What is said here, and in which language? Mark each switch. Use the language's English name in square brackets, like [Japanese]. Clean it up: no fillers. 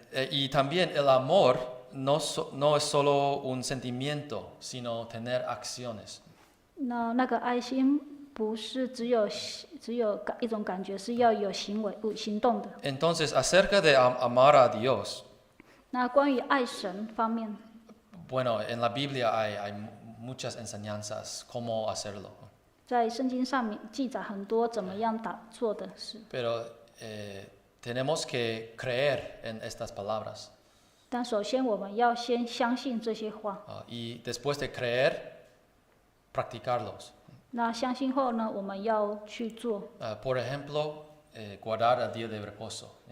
[Spanish] Y también el amor no es solo un sentimiento, sino tener acciones. [Chinese] 那个爱心不是只有一种感觉，是要有行动的。 [Spanish] Entonces, acerca de amar a Dios, [Chinese] 那关于爱神方面， [Spanish] bueno, en la Biblia hay muchas enseñanzas cómo hacerlo. [Chinese] 在圣经上面记载很多怎么样做的事。 [Spanish] Pero tenemos que creer en estas palabras. [Chinese] 但首先我们要先相信这些话。 [Spanish] Y después de creer, practicarlos. [Chinese] 那相信后呢，我们要去做。 [Spanish] Por ejemplo, guardar el día de reposo.